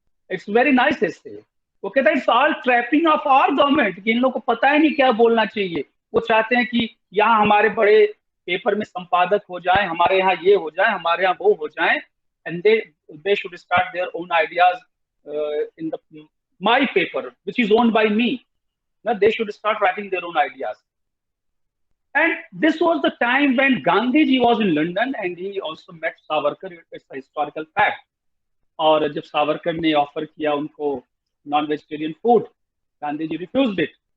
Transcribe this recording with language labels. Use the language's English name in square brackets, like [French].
[English] It's very nice essay. [Hindi] वो कहता है [English] it's all trapping of our government, [Hindi] कि इन लोगों को पता ही नहीं क्या बोलना चाहिए। वो चाहते हैं कि यहाँ हमारे बड़े पेपर में संपादक हो जाए, हमारे यहाँ ये हो जाए, हमारे यहाँ वो हो जाए, [English] And they should start their own ideas in the my paper, which is owned by me. Now they should start writing their own ideas. And this was the time when Gandhi ji was in London and he also met Savarkar. It's a historical fact. [Hindi] और जब सावरकर ने offer किया उनको non vegetarian food, Gandhi ji [English] Refused it.